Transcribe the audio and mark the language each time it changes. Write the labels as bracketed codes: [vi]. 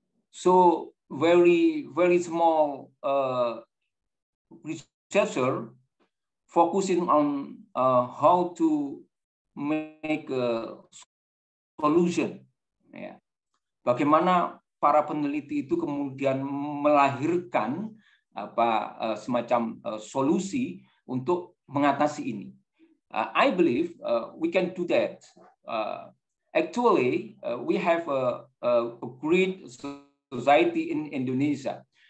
[en] So very small researcher focusing on how to make a solution. [id] Ya. Bagaimana para peneliti itu kemudian melahirkan semacam solusi untuk mengatasi ini. [en] I believe we can do that. Actually, we have a great society in Indonesia.